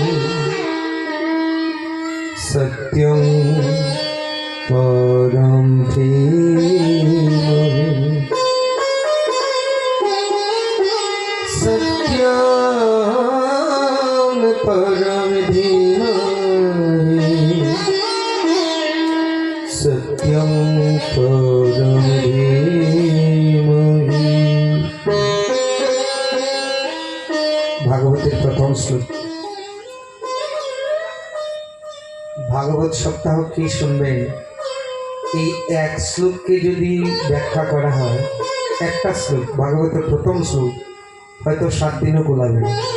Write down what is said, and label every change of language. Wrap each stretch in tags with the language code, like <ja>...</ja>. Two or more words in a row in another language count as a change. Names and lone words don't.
<sa>सत्यं परं धीमहि सत्यं परं धीमहि सत्यं परं धीमहि।</sa> <bn>ভাগবতের প্রথম শ্লোক। ভাগবত সপ্তাহ কি শুনবেন, এই এক শ্লোককে যদি ব্যাখ্যা করা হয়, একটা শ্লোক ভাগবতের প্রথম শ্লোক হয়তো 7 দিনও গোলাবে না।</bn>